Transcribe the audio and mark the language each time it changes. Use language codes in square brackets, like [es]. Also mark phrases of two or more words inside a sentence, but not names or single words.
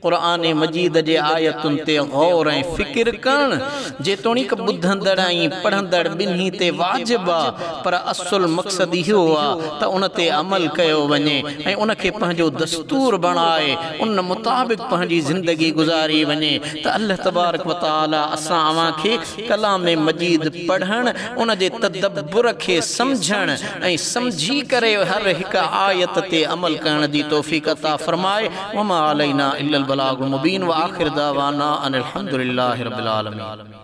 [sd] क़ुरान मजीद जे आयतुन ते गौर ऐं फ़िक्र करण जेतोणीक ॿुधंदड़ ऐं पढ़ंदड़ ॿिन्ही ते वाजिब आ, पर असुल मक़सद इहो आहे त उन ते अमल कयो वञे ऐं उन खे पंहिंजो दस्तूर बणाए उन मुताबिक़ पंहिंजी ज़िंदगी गुज़ारी वञे। त अल्लाह [ar] تبارك وتعالى [sd] असां अवां खे कलाम मजीद पढ़ण, उन जे तदब्बुर खे समझण ऐं समझी करे हर हिक आयत ते अमल करण जी तौफ़ीक़ अता फरमाए। [ar] وما علينا إلا البلاغ المبين وآخر دعوانا أن الحمد لله رب العالمين.